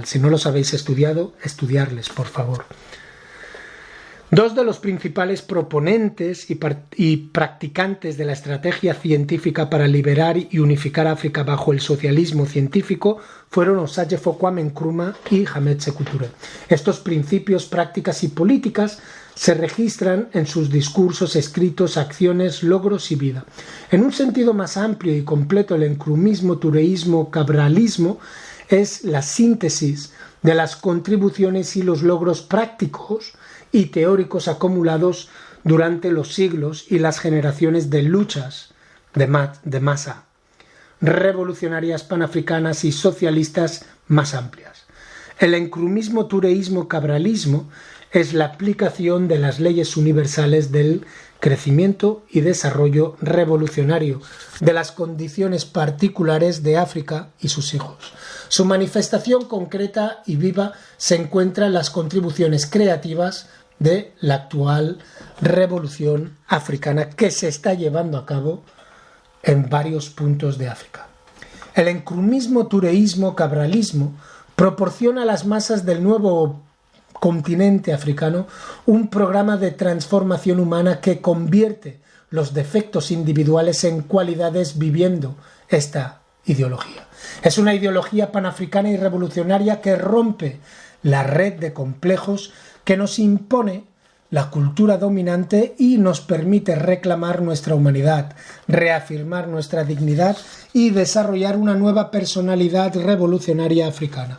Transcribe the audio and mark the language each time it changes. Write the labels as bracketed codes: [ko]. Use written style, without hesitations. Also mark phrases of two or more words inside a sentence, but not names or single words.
[es] Si no los habéis estudiado, estudiarles, por favor. Dos de los principales proponentes y practicantes de la estrategia científica para liberar y unificar África bajo el socialismo científico fueron Osagyefo Kwame Nkrumah y Hamed Sékou Touré. Estos principios, prácticas y políticas se registran en sus discursos, escritos, acciones, logros y vida. En un sentido más amplio y completo, el encrumismo, tureísmo, cabralismo es la síntesis de las contribuciones y los logros prácticos y teóricos acumulados durante los siglos y las generaciones de luchas de masa, revolucionarias, panafricanas y socialistas más amplias. El encrumismo, tureísmo, cabralismo es la aplicación de las leyes universales del crecimiento y desarrollo revolucionario de las condiciones particulares de África y sus hijos. Su manifestación concreta y viva se encuentra en las contribuciones creativas de la actual revolución africana que se está llevando a cabo en varios puntos de África. El encrumismo, tureísmo, cabralismo proporciona a las masas del nuevo continente africano un programa de transformación humana que convierte los defectos individuales en cualidades viviendo esta ideología. Es una ideología panafricana y revolucionaria que rompe la red de complejos que nos impone la cultura dominante y nos permite reclamar nuestra humanidad, reafirmar nuestra dignidad y desarrollar una nueva personalidad revolucionaria africana.